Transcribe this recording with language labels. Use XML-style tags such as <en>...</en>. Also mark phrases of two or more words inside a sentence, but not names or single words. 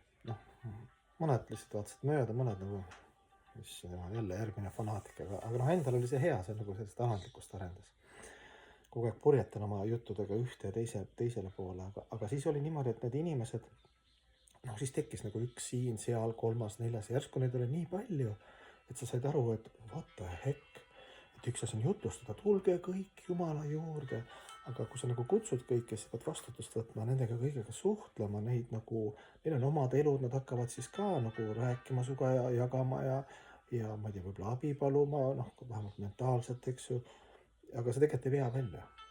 <et>Mõned lihtsalt vaatasid mööda, mõned nagu, mis jälle järgmine fanaatik, aga endal oli see hea, see nagu sellist alandlikkust arendas. Kogu aeg purjetan oma juttudega ühte ja teisele poole, aga siis oli niimoodi, et need inimesed, siis tekkis nagu üks siin, seal, kolmas, neljas, järsku neid oli nii palju, et sa said aru, et</et> <en>what the heck,</en> <et>et üks asi on jutlustada, tulge kõik Jumala juurde, aga kui sa nagu kutsud kõiki, siis pead vastutust võtma, nendega kõigega suhtlema, neid nagu, neil on omad elud, nad hakkavad siis ka nagu rääkima suga ja jagama ja ma ei tea, võib-olla abi paluma, vähemalt mentaalselt, eks ju, aga see tegelikult ei vea välja.</et>